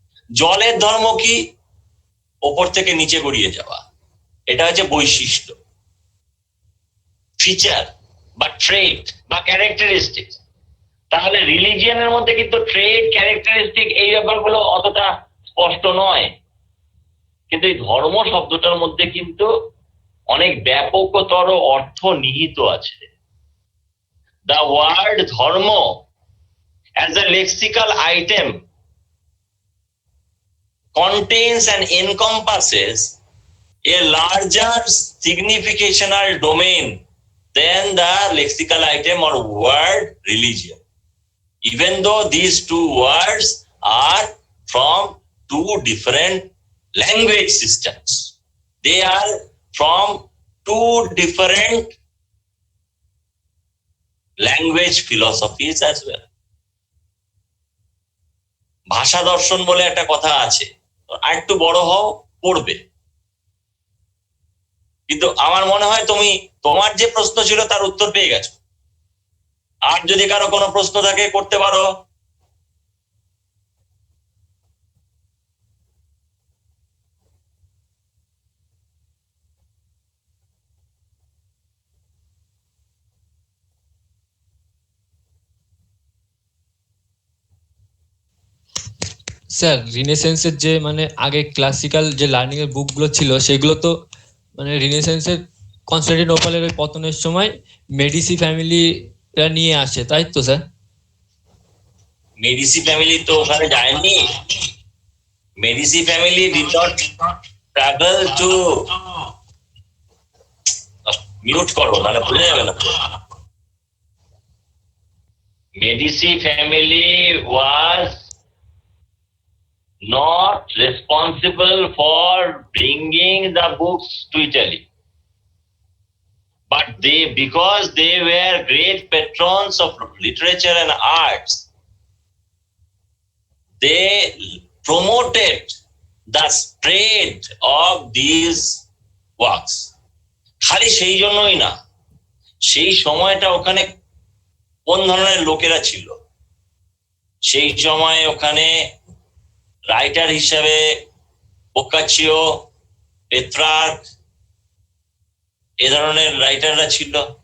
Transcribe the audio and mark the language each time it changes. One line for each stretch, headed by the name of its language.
Bangla: জলের ধর্ম কি? ওপর থেকে নিচে গড়িয়ে যাওয়া, এটা হচ্ছে বৈশিষ্ট্য, ফিচার বা ট্রেট বা ক্যারেক্টারিস্টিক। তাহলে রিলিজিয়ানের মধ্যে কিন্তু ট্রেড, ক্যারেক্টারিস্টিক এই ব্যাপারগুলো অতটা স্পষ্ট নয়, কিন্তু এই ধর্ম শব্দটার মধ্যে কিন্তু অনেক ব্যাপকতর অর্থ নিহিত আছে।
English: The word dharma as a lexical item contains and encompasses a larger significational domain than the lexical item or word religion. Even though these two words are from two different language systems, they are from two different language philosophies as well.
Bangla: ভাষা দর্শন বলে একটা কথা আছে, আর একটু বড় হও পড়বে। কিন্তু আমার মনে হয় তুমি তোমার যে প্রশ্ন ছিল তার উত্তর পেয়ে গেছো। আর যদি কারো কোনো প্রশ্ন থাকে করতে পারো। স্যার রিনেসেন্সের যে মানে আগে ক্লাসিক্যাল যে লার্নিং এর বুকগুলো ছিল সেগুলো তো মানে রিনেসেন্সের কনস্টান্টিনোপলের ওই পতনের সময় মেডিসি ফ্যামিলিরা নিয়ে আসে, তাই তো স্যার? মেডিসি ফ্যামিলি তো ওখানে যায়নি।
English: Medici family did not travel to,
Bangla: mute করো নাহলে ভুলে যাবে না।
English: Medici family was not responsible for bringing the books to Italy, but they, because they were great patrons of literature and arts, they promoted the spread of these works.
Bangla: খালি সেই জন্যই না, সেই সময়টা ওখানে কোন ধরনের লোকেরা ছিল সেই সময় ওখানে রাইটার হিসেবে বোকাচিও, পেত্রার্ক, এ ধরনের রাইটাররা ছিল।